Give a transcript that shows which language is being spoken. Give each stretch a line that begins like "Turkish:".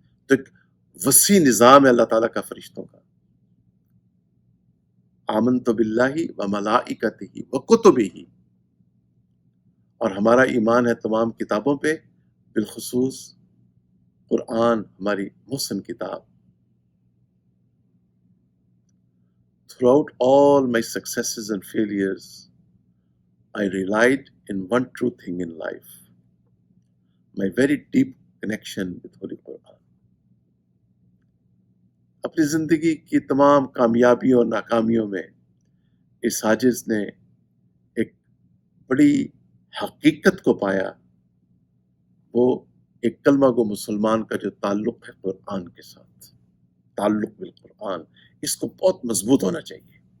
Urdu: تو ایک وسیع نظام ہے اللہ تعالیٰ کا فرشتوں کا.
Arabic: آمنت باللہ و ملائکتہ و کتبہ،
Urdu: اور ہمارا ایمان ہے تمام کتابوں پہ، بالخصوص قرآن ہماری محسن کتاب.
English: Throughout all my successes and failures, I relied in one true thing in life, my very deep connection with Holy Quran.
Urdu: اپنی زندگی کی تمام کامیابیوں اور ناکامیوں میں اس عاجز نے ایک بڑی حقیقت کو پایا، وہ ایک کلمہ گو مسلمان کا جو تعلق ہے قرآن کے ساتھ، تعلق بالقرآن، اس کو بہت مضبوط ہونا چاہیے.